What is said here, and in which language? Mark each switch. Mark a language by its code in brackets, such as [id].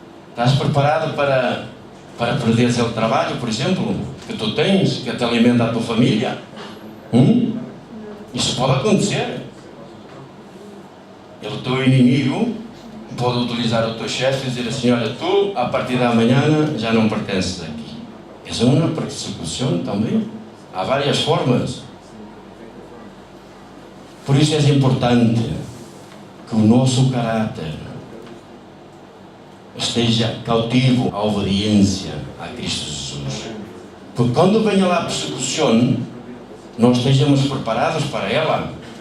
[pt] Estás preparado para perderes o trabalho, por exemplo, que tu tens, que te alimenta a tua família? Isso pode acontecer. O teu inimigo pode utilizar o teu chefe e dizer assim, olha, tu a partir da manhã já não pertences aqui. [es] Es una persecución también. [pt] Há várias formas. Por isso é importante que o nosso caráter esteja cautivo à obediência a Cristo Jesus. Porque quando venha lá a persecução, nós estejamos preparados para ela.